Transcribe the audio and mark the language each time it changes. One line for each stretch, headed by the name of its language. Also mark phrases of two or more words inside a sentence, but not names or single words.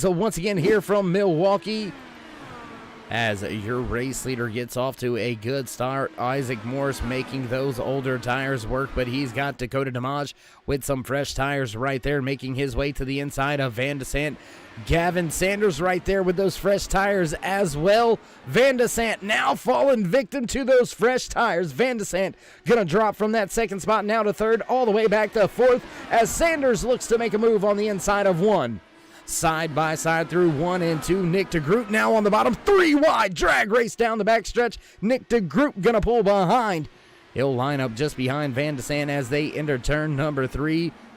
English: So once again here from Milwaukee, as your race leader gets off to a good start. Isaac Morris making those older tires work, but he's got Dakota DeMage with some fresh tires right there, making his way to the inside of Van de Sant. Gavin Sanders right there with those fresh tires as well. Van de Sant now falling victim to those fresh tires. Van de Sant gonna drop from that 2nd spot now to 3rd, all the way back to 4th, as Sanders looks to make a move on the inside of 1. Side by side through 1 and 2. Nick DeGroot now on the bottom. 3 wide. Drag race down the backstretch. Nick DeGroot gonna pull behind. He'll line up just behind Van de Sant as they enter turn number 3.